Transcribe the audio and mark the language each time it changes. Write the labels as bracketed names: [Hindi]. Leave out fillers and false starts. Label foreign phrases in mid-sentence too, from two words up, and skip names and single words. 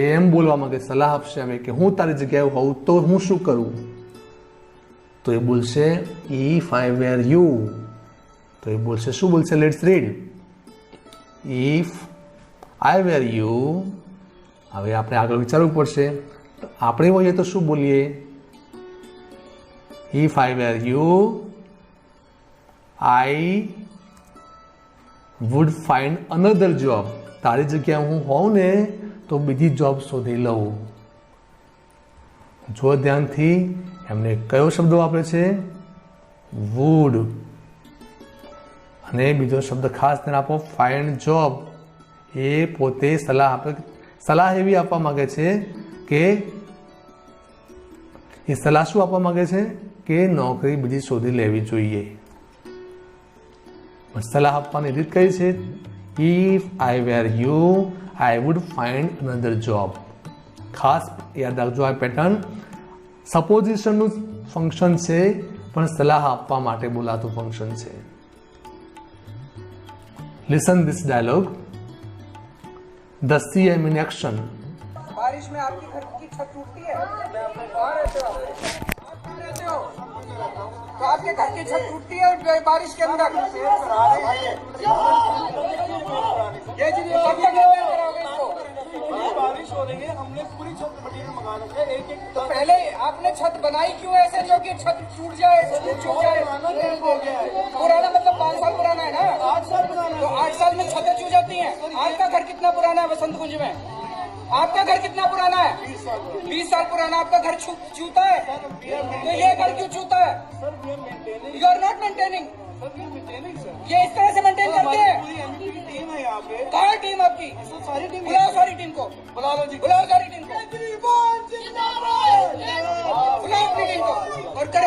[Gujarati] એમ બોલવા માંગે, સલાહ આપશે અમે કે હું તારી જગ્યાએ હોઉં તો હું શું કરું? તો એ બોલશે [English] if I were you. [Gujarati] તો એ બોલશે શું બોલશે? [English] let's read. if I were you. [Gujarati] હવે આપણે આગળ વિચારવું પડશે. આપણે હોઈએ તો શું બોલીએ? [English] If I were you, I would find another job. [Gujarati] તારી જગ્યાએ હું હોઉં ને તો બીજી જોબ શોધી લઉં. જો ધ્યાનથી એમને કયો શબ્દ વાપરે છે? would. અને બીજો શબ્દ ખાસ ધ્યાન આપો, [English] find job. [Gujarati] એ પોતે સલાહ આપે. સલાહ એવી આપવા માંગે છે કે એ સલાહ શું આપવા માંગે છે કે નોકરી બીજી શોધી લેવી જોઈએ. સલાહ આપવાની રીત કઈ છે? [English] if I were you I would find another job. [Gujarati] ખાસ યાદ રાખજો આ પેટર્ન સપોઝિશનનું ફંક્શન છે પણ સલાહ આપવા માટે બોલાતું ફંક્શન છે. [English] listen this dialogue the CM in action. [Hindi] बारिश में आपकी घर की छत टूटती है, कहाँ रहते हो? तो आपके घर की छत टूटती है बारिश के अंदर। ये जी कब तक रिपेयर कराओगे इसको? बारिश हो रही है, हमने पूरी छत मटीरियल मंगा रखा है. एक तो पहले आपने छत बनाई क्यों ऐसे जो कि छत टूट जाए, छूट जाए? हो गया है. पुराना मतलब 5 साल पुराना है ना? 8 साल पुराना तो 8 साल में छतें छूट जाती हैं. आपका घर कितना पुराना है वसंत कुंज में? आपका घर कितना पुराना है? 20 साल पुराना. आपका घर छूता है तो ये घर क्यों छूता है? [English] sir we are maintaining. you are not maintaining. sir we are maintaining sir. [Hindi] ये इस तरह से मेंटेन करते हैं? पूरी एमडी की टीम है यहाँ पे. कहाँ है टीम आपकी? सर सारी टीम बुलाओ सारी टीम को. बुला लो जी. बुलाओ सारी टीम को. जिंदाबाद. बुलाओ अपनी टीम को.